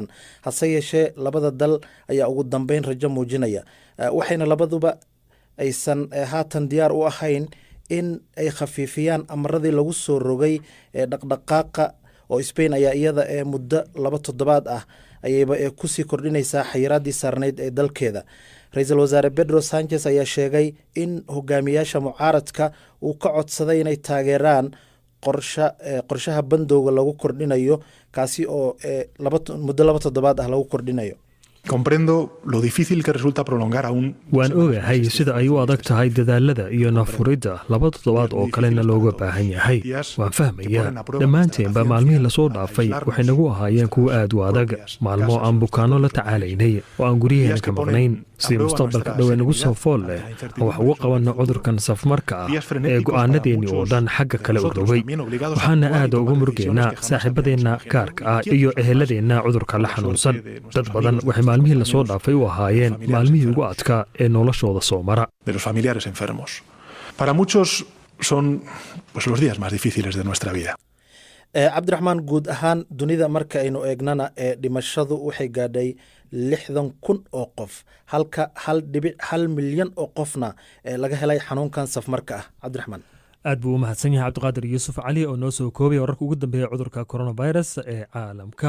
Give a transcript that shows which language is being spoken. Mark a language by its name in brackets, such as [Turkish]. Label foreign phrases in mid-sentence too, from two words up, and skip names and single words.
[Somali] hase yeeshee labada dal ayaa ugu dambeyn rajo muujinaya, waxayna labaduba aysan haatan diyaar u ahayn in ay khafiifiyaan amaradii lagu soo rogay dhaqdhaqaaqa oo Spain ayaa iyada muddo 2 toddobaad ah ayayba kusii kordhinaysaa xayiraadii saarneyd ee dalkeeda. Ra'iisul Wasaare Pedro Sanchez ayaa sheegay in hogaamiyaasha mucaaradka uu ka codsaday inay taageeraan qorshaha bandowga lagu kordhinayo, kaasi oo muddo 2 toddobaad ah lagu kordhinayo. [Spanish] Comprendo lo difícil que resulta prolongar aún. [Somali] waan ogahay sida ay u adag tahay dadaalada iyo nafurida 2 toddobaad oo kalena looga baahan yahay. waan fahmayaa dhammaanteenba maalmihii lasoo dhaafay waxay nagu ahaayeen kuwo aad u adag, maalmo aan bukaano la tacaalaynay oo aan guryaheena ka maqnayn. si mustaqbalka dhowe nagu soo fool leh oo wax uga qabanno cudurkan safmarka ah ee go'aanadeennii oo dhan xagga kale u rogay. waxaana aad uga murgaynaa saaxiibadeenna gaarka ah iyo eheladeenna cudurka la xanuunsan. dad badan waxay maalmihii lasoo dhaafay u ahaayeen maalmihii ugu adkaa ee noloshooda soo mara. [Spanish] De los familiares enfermos. Para muchos son los días más difíciles de nuestra vida. [Somali] cabdiraxmaan, guud ahaan dunida marka aynu eegnana dhimashadu waxay gaadhay 60,000 oo qof, halka 1.1 milyan oo qofna laga helay xanuunkan safmarka ah. cabdiraxmaan, aad buu u mahadsan yahay cabdiqaadir Yuusuf Cali oo noo soo koobaya wararka ugu dambeeya cudurka coronavirus ee caalamka.